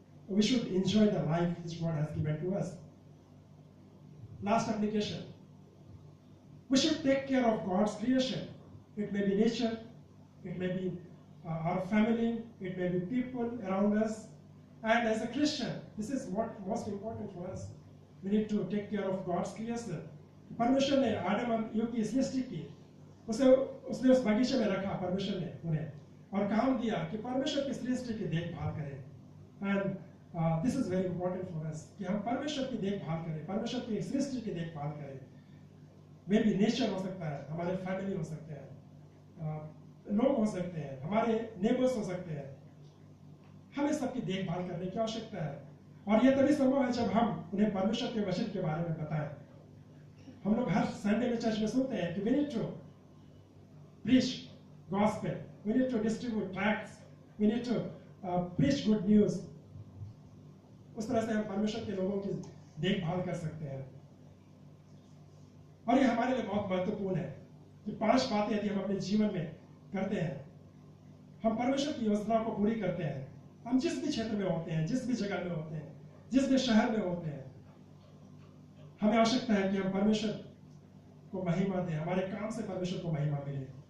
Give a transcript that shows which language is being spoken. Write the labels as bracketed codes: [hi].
[en] We should enjoy the life which God has given to us. Last application, we should take care of God's creation. It may be nature, it may be our family, it may be people around us. And as a Christian, this is what most important for us. We need to take care of God's creation. [hi] परमेश्वर ने आदम और ewe की सृष्टि की, उसने उस बगीचे में रखा परमेश्वर ने उन्हें, और काम दिया कि परमेश्वर की सृष्टि की देखभाल करें। [en] and this is very important for us [hi] कि हम परमेश्वर की देखभाल करें, परमेश्वर की सृष्टि की देखभाल करें। [en] may be [hi] नेचर हो सकता है, हमारे फैमिली हो सकते हैं, लोग हो सकते हैं, हमारे नेबर्स हो सकते हैं। हमें सबकी देखभाल करने की आवश्यकता है, और यह तभी संभव है जब हम उन्हें परमेश्वर के वचन के बारे में बताएं। हम लोग हर संडे में चर्च में सुनते हैं कि [en] we need to preach gospel, we need to distribute tracts, we need to preach good news. [hi] उस तरह से हम परमेश्वर के लोगों की देखभाल कर सकते हैं। और ये हमारे लिए बहुत महत्वपूर्ण है। ये 5 बातें यदि हम अपने जीवन में करते हैं, हम परमेश्वर की योजनाओं को पूरी करते हैं, हम जिस भी क्षेत्र में होते हैं, जिस भी जगह में होते हैं, जिस भी शहर में होते हैं, हमें आवश्यकता है कि हम परमेश्वर को महिमा दें, हमारे काम से परमेश्वर को महिमा मिले।